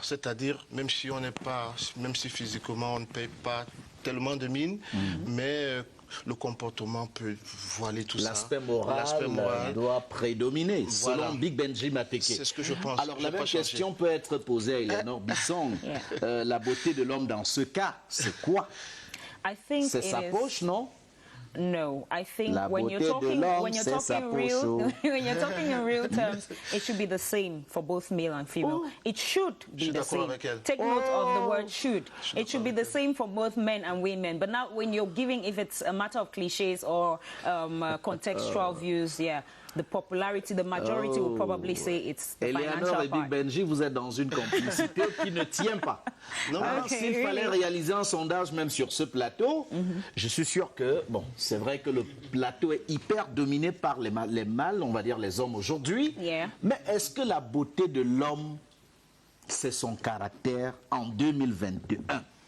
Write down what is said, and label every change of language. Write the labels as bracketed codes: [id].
[fr] C'est-à-dire, même si physiquement on ne paye pas tellement de mine, mais le comportement peut voiler tout ça. L'aspect moral doit prédominer, selon Big Benji Mateke. C'est ce que je pense. Alors la même question peut être posée à Eleanor Bissong. La beauté de l'homme dans ce cas, c'est quoi? C'est sa poche, non? [en] No, I think when you're talking in real terms, it should be the same for both male and female. It should be the same. Take note of the word should. It should be the same for both men and women. But now when you're giving, if it's a matter of cliches or contextual views, the popularity, the majority will probably say it's the financial part. [fr] Et Big Benji, vous êtes dans une complicité qui ne tient pas. Alors, s'il fallait réaliser un sondage même sur ce plateau, je suis sûr que, c'est vrai que le plateau est hyper dominé par les mâles, on va dire les hommes aujourd'hui. Mais est-ce que la beauté de l'homme, c'est son caractère en 2021?